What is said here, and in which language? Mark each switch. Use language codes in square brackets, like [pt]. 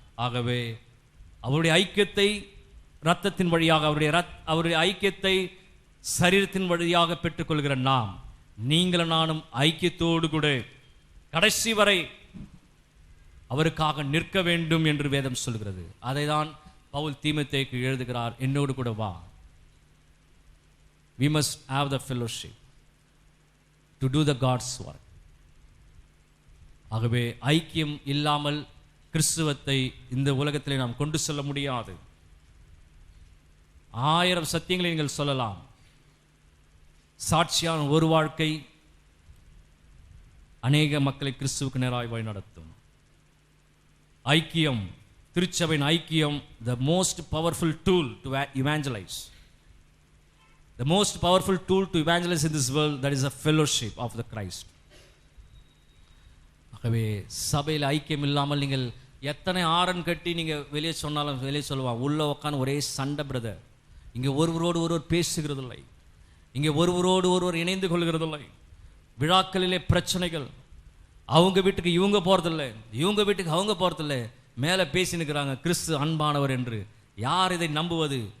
[ta] ஆகவே அவருடைய ஐக்கியத்தை இரத்தத்தின் வழியாக, அவருடைய ஐக்கியத்தை சரீரத்தின் வழியாக பெற்றுக்கொள்கிற நாம், நீங்களும் நானும் ஐக்கியத்தோடு கூட கடைசி வரை அவருக்காக நிற்க வேண்டும் என்று வேதம் சொல்கிறது. அதை தான் பவுல் தீமோத்தேயுக்கு எழுதுகிறார், என்னோடு கூட வா. [en] We must have the fellowship to do the God's work. [ta] ஆகவே ஐக்கியம் இல்லாமல் கிறிஸ்துவத்தை இந்த உலகத்திலே நாம் கொண்டு செல்ல முடியாது. 1000 சத்தியங்களை நீங்கள் சொல்லலாம். சாட்சியான ஒரு வாழ்க்கை அநேக மக்களை கிறிஸ்துவுக்கு நேராய் வழி நடத்தும். ஐக்கியம், திருச்சபையின் ஐக்கியம், [en] the most powerful tool to evangelize. The most powerful tool to evangelize in this world, that is a fellowship of the Christ. [ta] ஆகவே சபையில் ஐக்கியம் இல்லாமல் நீங்கள் எத்தனை ஆரன் கட்டி நீங்கள் வெளியே சொன்னாலும் வெளியே சொல்லுவான், உள்ள உட்காந்து ஒரே சண்டை பிரதர். இங்கே ஒருவரோடு ஒருவர் பேசுகிறதில்லை, இங்கே ஒருவரோடு ஒருவர் இணைந்து கொள்கிறதில்லை. விழாக்களிலே பிரச்சனைகள், அவங்க வீட்டுக்கு இவங்க போகிறதில்லை, இவங்க வீட்டுக்கு அவங்க போகிறதில்லை, மேலே பேசினுக்கிறாங்க கிறிஸ்து அன்பானவர் என்று. யார் இதை நம்புவது?